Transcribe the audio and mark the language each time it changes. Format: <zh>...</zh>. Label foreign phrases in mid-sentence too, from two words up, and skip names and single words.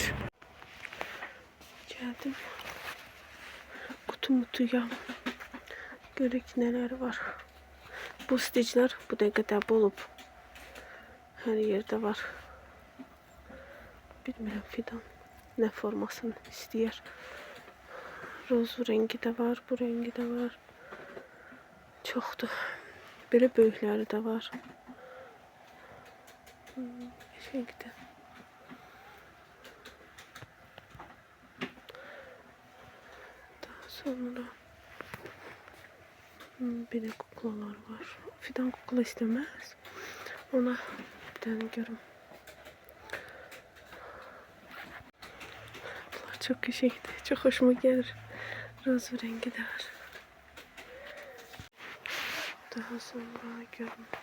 <az>Gəldim. Kutuya. Görək nələr var. Bu sticlər bu dəqiqədə olub. Hər yerdə var. Bilmirəm Fidan nə formasını istəyir.</az> <tr>Roz rengi de var, bu rengi de var.</tr> <az>Çoxdur. Belə böyükləri də var. Şeydə. Daha sonra belə kuklalar var.</az> <tr>Fidan kukla istemez. Ona bir tane görüm. Bunlar çok güzeldi. Çok hoşuma gelir. Roz rengi de var. Daha sonra görüm.</tr>